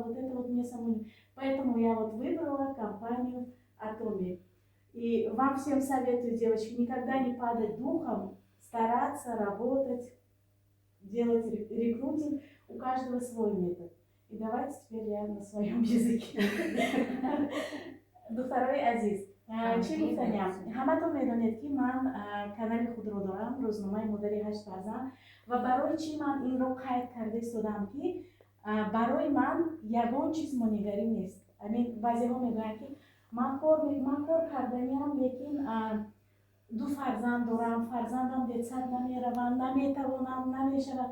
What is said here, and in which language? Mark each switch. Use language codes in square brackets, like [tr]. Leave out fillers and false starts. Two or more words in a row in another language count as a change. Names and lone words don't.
[ru] Вот это вот мне самой. Поэтому я вот выбрала компанию Atomy. И вам всем советую, девочки, никогда не падать духом, стараться работать, делать рекрутинг. У каждого свой метод. И давайте теперь я на своем языке. [tg] Духтарои азиз, чӣ гуфтаням? Ҳаматон медонед ки ман канали худро дорам, рӯзномаи модари 8 фарзанд, ва барои чӣ ман инро қайд карда истодам ки барои ман ягон чиз монигарӣ нест. Баъзеҳо мегӯянд ки ман кор карданиам, лекин 2 фарзанд дорам, фарзандам детсад намераванд, наметавонам, намешавад.